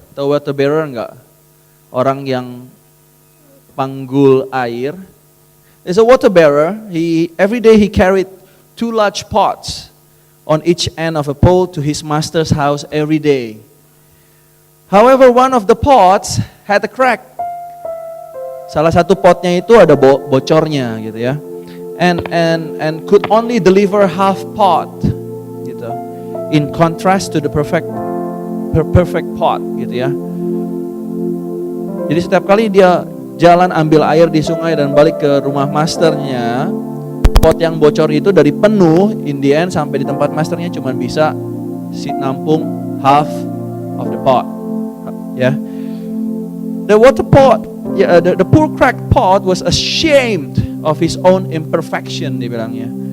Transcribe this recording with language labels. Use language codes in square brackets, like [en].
[id] Tahu water bearer enggak? Orang yang panggul air [en] is a water bearer. Every day he carried 2 large pots on each end of a pole to his master's house every day. However, one of the pots had a crack. [id] Salah satu potnya itu ada bocornya gitu ya. [en] And could only deliver half pot [id] gitu. [en] In contrast to the perfect pot gitu ya. [id] Jadi setiap kali dia jalan ambil air di sungai dan balik ke rumah masternya, pot yang bocor itu dari penuh, [en] in the end [id] sampai di tempat masternya cuma bisa nampung [en] half of the pot. [id] Ya. [en] The water pot, the poor cracked pot was ashamed of his own imperfection, [id] dia bilangnya.